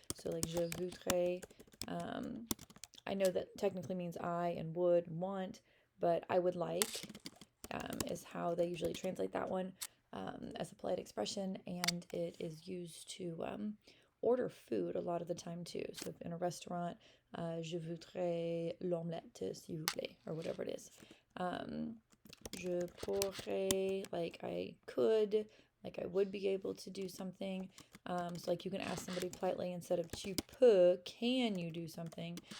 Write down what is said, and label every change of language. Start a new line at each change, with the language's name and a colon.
English: So like
French: je voudrais.
English: I know that technically means I and would and want, but I would like is how they usually translate that one as a polite expression, and it is used to order food a lot of the time too. So if in a restaurant,
French: je voudrais l'omelette, s'il vous plaît,
English: or whatever it is.
French: Je pourrais,
English: like I could, like I would be able to do something. So like you can ask somebody politely instead of
French: tu peux,
English: can you do something?